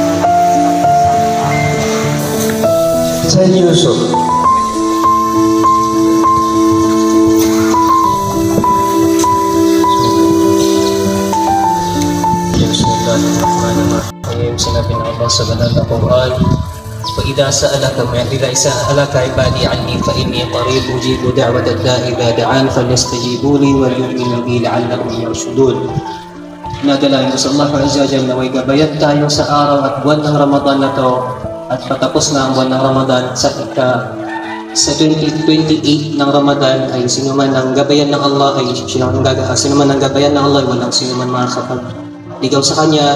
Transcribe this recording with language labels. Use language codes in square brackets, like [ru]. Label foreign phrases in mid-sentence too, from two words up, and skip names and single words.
[tl] Sen Yusuf. [ar] Bismillahirrahmanirrahim. [tl] Sinabi ng Allah sa banal na Quran, [ar] فإذا سألك عبادي عني فإني قريب أجيب دعوة الداء إذا دعان فليستجيبوا لي وليؤمنوا بي لعلهم يرشدون. [tl] Nadalain ko sa Allah [ar] Azza wa Jalla, [tl] naway gabayan tayo sa araw at buwan ng Ramadan na to, at patapos na ang buwan ng Ramadan sa 28 ng Ramadan ay sinuman ng gabayan ng Allah ay sinuman ng gabayan ng Allah, walang sinuman makakapag-ligaw sa kanya.